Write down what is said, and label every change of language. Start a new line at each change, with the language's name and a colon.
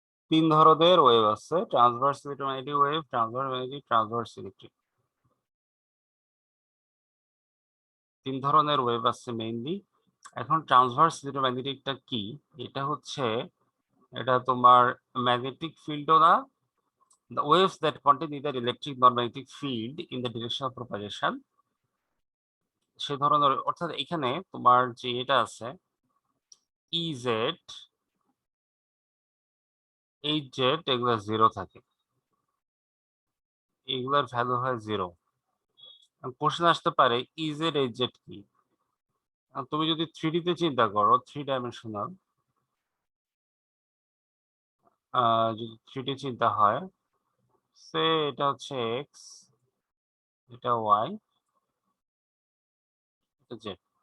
Bangla: 3 ধরনের ওয়েভ আছে, transverse electromagnetic wave, transverse magnetic, transverse electric. 3 ধরনের ওয়েভ আছে মেইনলি। এখন ট্রান্সভার্স ইলেকট্রোম্যাগনেটিকটা কি? এটা হচ্ছে, এটা তোমার ম্যাগনেটিক ফিল্ডও না,
English: the waves that contain either electric nor magnetic field in the direction of propagation,
Bangla: সে ধরনের। অর্থাৎ এখানে তোমার যে এটা আছে ইজেড, এইচজেড, এগুলো 0 থাকে, এগুলোর ভ্যালু হয় 0। কোশ্চেন আসতে পারে ইজেড এইচজেড কি। তুমি যদি 3D তে চিন্তা করো, 3 ডাইমেনশনাল, যদি 3D চিন্তা হয়, সে এটা হচ্ছে এক্স, এটা ওয়াই, এটা জেড।